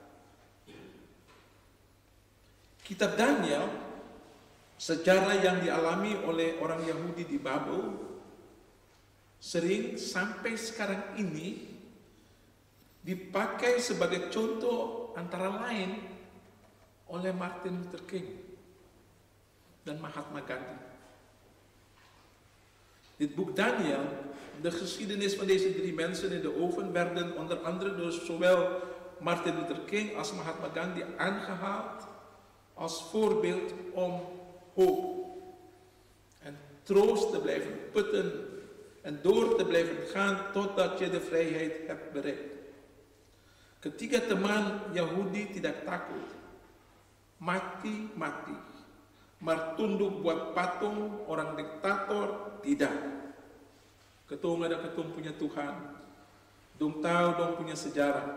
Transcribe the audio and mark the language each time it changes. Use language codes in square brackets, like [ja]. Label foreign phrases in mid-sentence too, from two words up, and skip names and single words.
[id] Kitab Daniel, sejarah yang dialami oleh orang Yahudi di Babel, sering sampai sekarang ini dipakai sebagai contoh antara lain oleh Martin Luther King dan Mahatma Gandhi. [nl] Dit boek Daniel, de geschiedenis van deze 3 mensen in de oven, werden onder andere door zowel Martin Luther King als Mahatma Gandhi aangehaald als voorbeeld om hoop en troost te blijven putten en door te blijven gaan totdat je de vrijheid hebt bereikt. [id] Ketiga teman Yahudi tidak takut, mati, maar tunduk buat patung orang diktator tidak. [abs] Ketung ada ketung punya Tuhan, dong tahu dong punya sejarah.